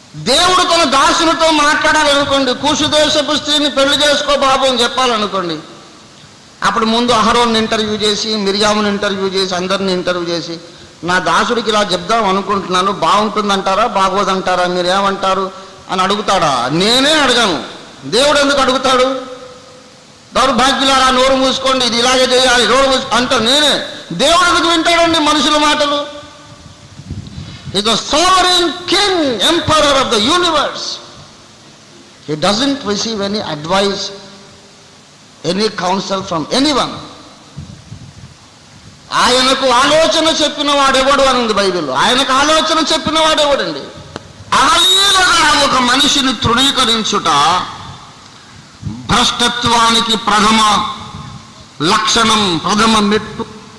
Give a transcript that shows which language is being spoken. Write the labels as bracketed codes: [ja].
[te] దేవుడు తన దాసునితో మాట్లాడాలనుకోండి, కూషు దేశపు స్త్రీని పెళ్లి చేసుకో బాబు అని చెప్పాలనుకోండి, అప్పుడు ముందు అహరోన్ని ఇంటర్వ్యూ చేసి, మిర్యాముని ఇంటర్వ్యూ చేసి, అందరిని ఇంటర్వ్యూ చేసి, నా దాసుడికి ఇలా చెప్దాం అనుకుంటున్నాను, బాగుంటుందంటారా బాగోదంటారా, మీరేమంటారు అని అడుగుతాడా? నేనే అడగాను. దేవుడు ఎందుకు అడుగుతాడు? దౌర్భాగ్యులారా నోరు మూసుకోండి, ఇది ఇలాగే చేయాలి, నోరు అంట నేనే. దేవుడు ఎందుకు వింటాడండి మనుషుల మాటలు? [en] He is the sovereign king, emperor of the universe. He doesn't receive any advice, any counsel from anyone. [te] ఆయనకు ఆలోచన చెప్పిన వాడెవడు అని ఉంది బైబిల్లో. ఆయనకు ఆలోచన చెప్పిన వాడెవడండి? అవలీలగా ఒక మనిషిని తృణీకరించుట భ్రష్టత్వానికి ప్రథమ లక్షణం, ప్రథమ మెట్టు.